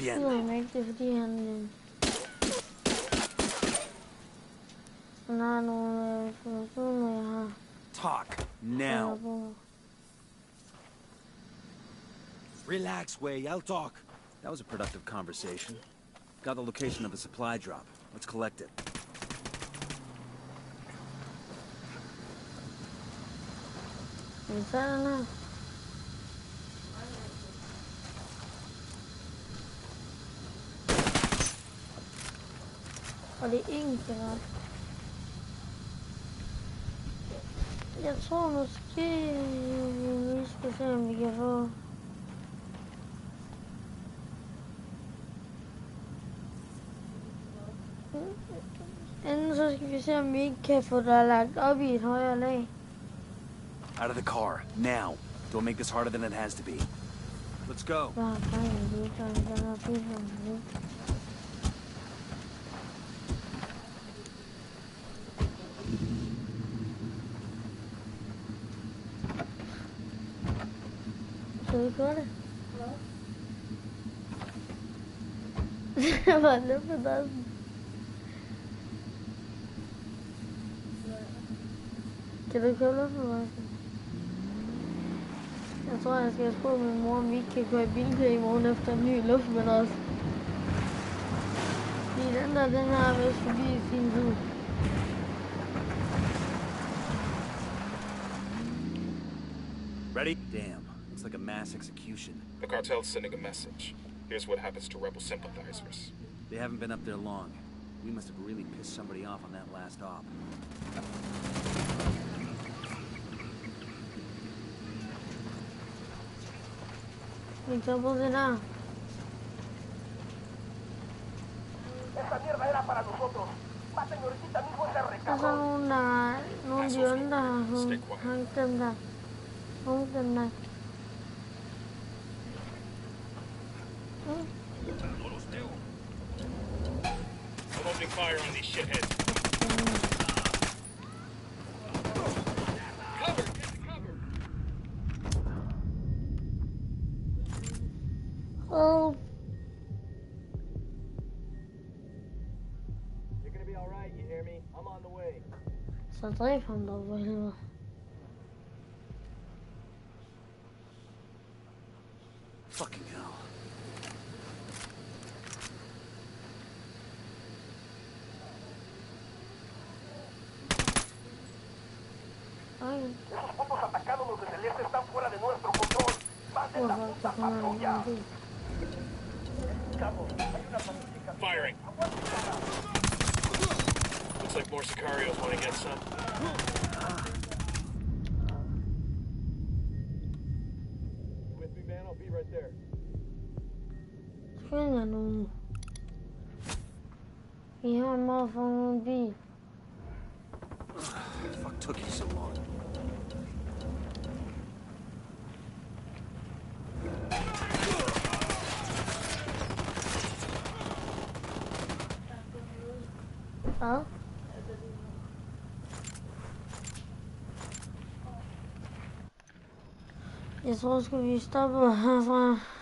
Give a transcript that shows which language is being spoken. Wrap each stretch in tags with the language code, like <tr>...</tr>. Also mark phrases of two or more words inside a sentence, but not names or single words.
<es>bien.</es> <da>skyder ham ikke, det er fordi han har nogle informationer, jeg har.</da> <en>Talk now. Relax, Wei. I'll talk. That was a productive conversation. Got the location of a supply drop. Let's collect it.</en> <da>Vi tager den her. Og det er en generelt. Jeg tror måske, vi lige skal se, om vi kan få... Enten så skal vi se, om vi ikke kan få dig lagt op i et højere lag.</da> <en>Out of the car, now. Don't make this harder than it has to be. Let's go.</en> <da>Bare gang i det, så den her bil, Skal vi gøre det? Det var lidt for dig. Kan du køre lidt for mig? Jeg tror, jeg skal spørge min mor, om vi ikke kan køre i bilkø i morgen efter en ny luftmadras. Fordi den her er vist forbi i sin tid.</da> <en>Ready? Damn. Looks like a mass execution. The cartel's sending a message. Here's what happens to rebel sympathizers. They haven't been up there long. We must have really pissed somebody off on that last op.</en> <da>Vi tager på den her. Der er så nogle af de andre, der har hængt dem der. Hængt dem der.</da> <en>I'm opening fire on these shitheads. Cover! Get the cover! Oh. You're gonna be alright, you hear me? I'm on the way.</en> <da>Så dræb ham dog for helvede.</da> <en>Fucking hell.</en> <es>Esos puntos atacándonos desde el este están fuera de nuestro control. Manden la puta patrulla.</es> <en>Firing. Looks like more Sicarios want to get some. With me, man? I'll be right there. Fingern. Wir haben mal von B. What the fuck took you so long?</en> <da>Ja. Jeg tror, skal vi stoppe herfra.</da>